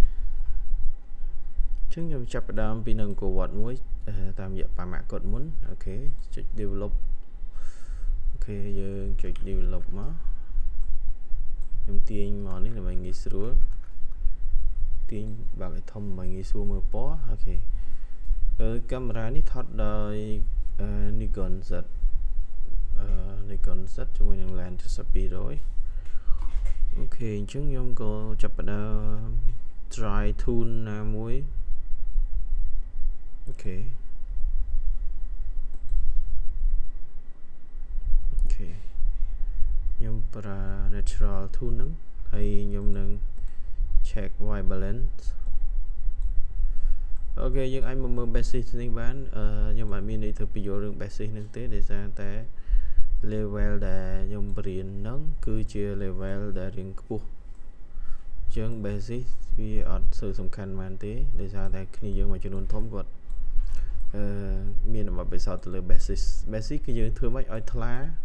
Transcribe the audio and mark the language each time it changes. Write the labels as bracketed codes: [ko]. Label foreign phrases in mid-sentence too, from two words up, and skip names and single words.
[km] ចឹងខ្ញុំចាប់ផ្ដើមពីនៅអង្គរវត្តមួយតាមរយៈប៉ាម៉ាក់គាត់មុនអូខេចុច develop អូខេយើងចុច develop មកខ្ញុំទាញមកនេះដើម្បីងាយស្រួលទាញបើកឲ្យធំដើម្បីងាយស្រួលមើលពណ៌អូខេកាមេរ៉ានេះថតដោយ Nikon Z Nikon Z ជាមួយនឹង lens 7200អូខេអញ្ចឹងខ្ញុំក៏ចាប់ផ្ដើម [en] try tune [km] ណាមួយអូខេខ្ញុំប្រើ [en] natural tune [km] ហ្នឹងហើយខ្ញុំនឹង [en] check white balance [km] អូខេយើងអាចមើល basis នេះបានខ្ញុំអត់មានន័យធ្វើបញ្យល់រឿង basis ហ្នឹងទេដោយសារតែ level ដែលខ្ញុំបរៀនហ្នឹងគឺជា level ដែលរៀងខ្ពស់អញ្ចឹង basis វាអត់សូវសំខាន់ប៉ុន្មានទេដោយសារតែគ្នាយើងមួយចំនួនធំគាត់មានបទពិសោធន៍ទៅលើ basis គឺយើងធ្វើម៉េចឲ្យថ្លា